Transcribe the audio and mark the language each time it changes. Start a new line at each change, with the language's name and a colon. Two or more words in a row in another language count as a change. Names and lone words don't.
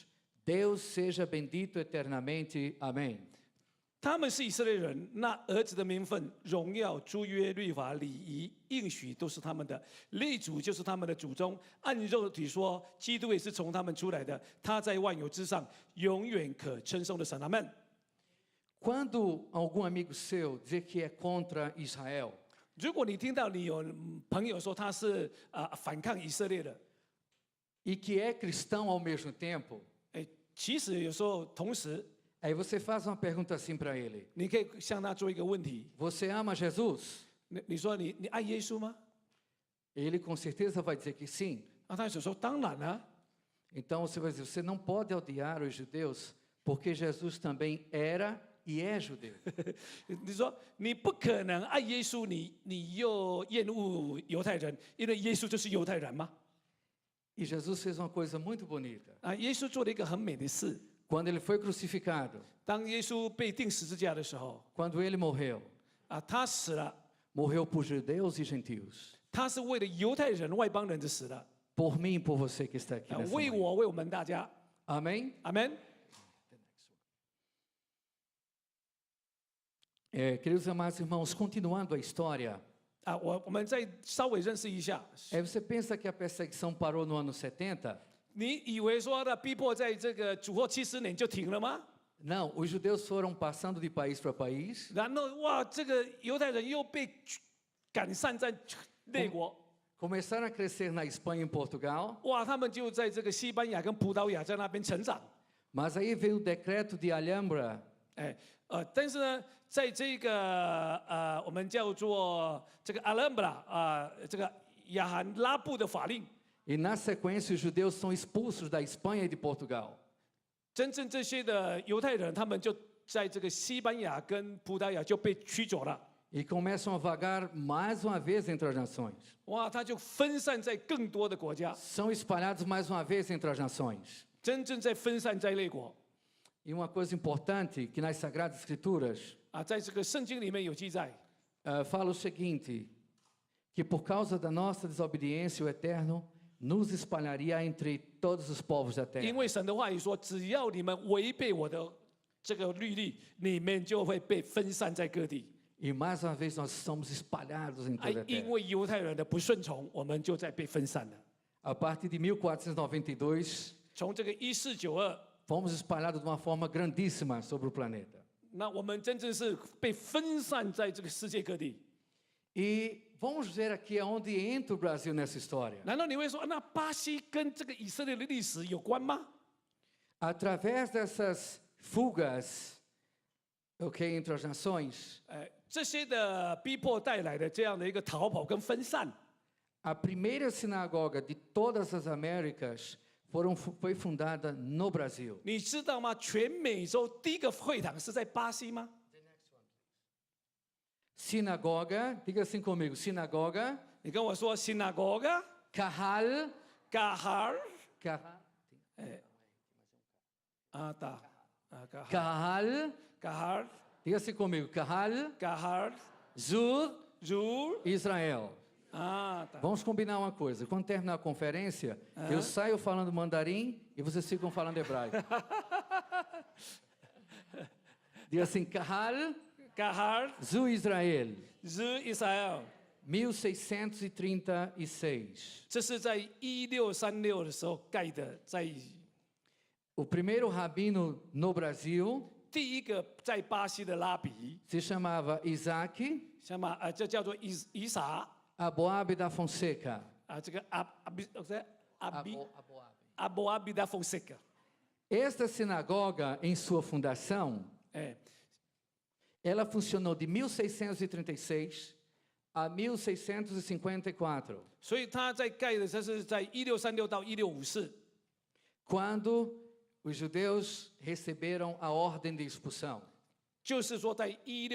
Portuguese: Deus seja bendito eternamente. Amém.
Chinese: 他们是以色列人，那儿子的名分、荣耀、诸约、律法、礼仪、应许都是他们的，立主就是他们的祖宗。按肉体说，基督也是从他们出来的，他在万有之上，永远可称颂的神。阿门。
Portuguese: Quando algum amigo seu dizer que é contra Israel,
Chinese: 如果你听到你有朋友说他是反抗以色列的，
Portuguese: e que é cristão ao mesmo tempo,
Chinese: 哎，其实有时候同时，
Portuguese: aí você faz uma pergunta assim para ele:
Chinese: 你可以向他做一个问题，
Portuguese: Você ama Jesus?
Chinese: 你说你爱耶稣吗？
Portuguese: Ele com certeza vai dizer que sim.
Chinese: 啊，他就说当然了、
Portuguese: Então você vai dizer: Você não pode odiar os judeus, porque Jesus também era e é judeu.
Chinese: 你说你不可能爱耶稣，你又厌恶犹太人，因为耶稣就是犹太人吗？
Portuguese: E Jesus fez uma coisa muito bonita.
Chinese: 啊，耶稣做了一个很美的事。
Portuguese: Quando ele foi crucificado,
Chinese: 当耶稣被钉十字架的时候，
Portuguese: quando ele morreu,
Chinese: 啊，他死了，
Portuguese: morreu por judeus e gentios.
Chinese: 他是为了犹太人、外邦人的死的，
Portuguese: Por mim e por você que está aqui 啊， nessa
Chinese: 为
Portuguese: manhã.
Chinese: 我，为我们大家。
Portuguese: Amém?
Chinese: 阿门。
Portuguese: Queridos amados irmãos, continuando a história,
Chinese: 啊，我们再稍微认识一下。
Portuguese: você pensa que a perseguição parou no ano 70?
Chinese: 你以为说的逼迫在这个主后70年就停了吗？
Portuguese: Não, os judeus foram passando de país para país,
Chinese: 然后哇，这个犹太人又被赶散在列国，
Portuguese: começaram a crescer na Espanha e em Portugal,
Chinese: 哇，他们就在这个西班牙跟葡萄牙在那边成长。
Portuguese: mas aí veio o decreto de Alhambra,
Chinese: 哎，但是呢，在这个我们叫做这个阿拉布拉这个亚罕拉布的法令，
Portuguese: e na sequência os judeus são expulsos da Espanha e de Portugal.
Chinese: 真正这些的犹太人，他们就在这个西班牙跟葡萄牙就被驱走了。
Portuguese: E começam a vagar mais uma vez entre as nações.
Chinese: 哇，他就分散在更多的国家，
Portuguese: São espalhados mais uma vez entre as nações.
Chinese: 真正在分散在列国
Portuguese: E uma coisa importante que nas Sagradas Escrituras
Chinese: 啊，在这个圣经里面有记载。
Portuguese: fala o seguinte, que por causa da nossa desobediência o Eterno nos espalharia entre todos os povos da
Chinese: 因
Portuguese: terra.
Chinese: 为神的话语说，只要你们违背我的这个律例，你们就会被分散在各地。
Portuguese: E mais uma vez nós somos espalhados em 哎 toda a，
Chinese: 因
Portuguese: terra.
Chinese: 为犹太人的不顺从，我们就在被分散了。
Portuguese: A partir de 1492,
Chinese: 从这个1492，
Portuguese: fomos espalhados de uma forma grandíssima sobre o planeta.
Chinese: 那我们真正是被分散在这个世界各地。
Portuguese: E vamos ver aqui aonde entra o Brasil nessa história.
Chinese: 难道你会说，那巴西跟这个以色列的历史有关吗？
Portuguese: Através dessas fugas, entre as nações,
Chinese: 这些的逼迫带来的这样的一个逃跑跟分散，
Portuguese: a primeira sinagoga de todas as Américas foi fundada no Brasil.
Chinese: 你知道吗？全美洲第一个会堂是在巴西吗？
Portuguese: Sinagoga, diga assim comigo, sinagoga,
Chinese: 你跟我说 ，synagoga、
Portuguese: Kahal,
Chinese: Kahar、
Portuguese: Kahal, 啊达啊 Kahal,
Chinese: Kahar、
Portuguese: diga assim comigo, Kahal,
Chinese: Kahar、
Portuguese: Zur,
Chinese: Zur
Portuguese: Israel. 啊达。 Vamos combinar uma coisa, quando terminar a conferência, eu saio falando mandarim e vocês ficam falando hebraico. Diga assim, Kahal,
Chinese: Kahar、
Portuguese: Zu Israel,
Chinese: Zur Israel，
Portuguese: 1636.
Chinese: 这是在1636的时候盖的，在
Portuguese: O primeiro rabino no Brasil
Chinese: 第一个在巴西的拉比，
Portuguese: se chamava Isaac
Chinese: 什么这叫做以撒
Portuguese: Aboab da Fonseca.
Chinese: 啊，这个阿
Portuguese: Aboab.
Chinese: 伯阿比达 fonseca，
Portuguese: Esta sinagoga, em sua fundação, 哎， ela funcionou de 1636 a 1654,
Chinese: 所以他在盖的这是在1636到1654。
Portuguese: quando os judeus receberam a ordem de expulsão.